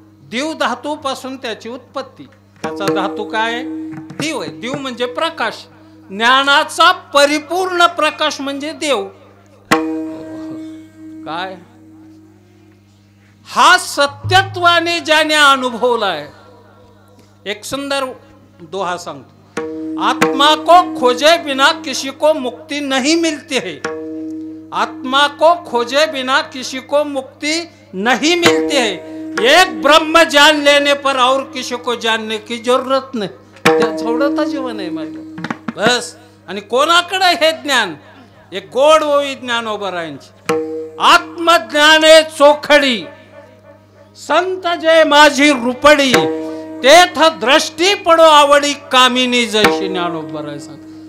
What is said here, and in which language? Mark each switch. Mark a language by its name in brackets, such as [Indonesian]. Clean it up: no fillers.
[Marathi] दिव धातूपासून त्याची उत्पत्ती. त्याचा धातू काय आहे, दिव आहे. दिव म्हणजे प्रकाश, ज्ञानाचा परिपूर्ण प्रकाश म्हणजे देव. काय हा सत्यत्वाने ज्याने अनुभवलाय. एक सुंदर दोहा सांगतो, [Hindi] आत्मा को खोजे बिना किसी को मुक्ति नहीं मिलती है. आत्मा को खोजे बिना किसी को मुक्ति नहीं मिलती है. एक ब्रह्म जान लेने पर और किसी को जानने की जरूरत नाही. [Marathi] तेवढं जीवन आहे माझं बस. आणि कोणाकडे हे ज्ञान, एक गोड ओवी ज्ञानोबरायांची. आत्मज्ञाने चोखडी, संत जय माझी रुपडी, तेथ दृष्टी पडो आवडी, कामिनी जैशी. ज्ञानोबराय सांग.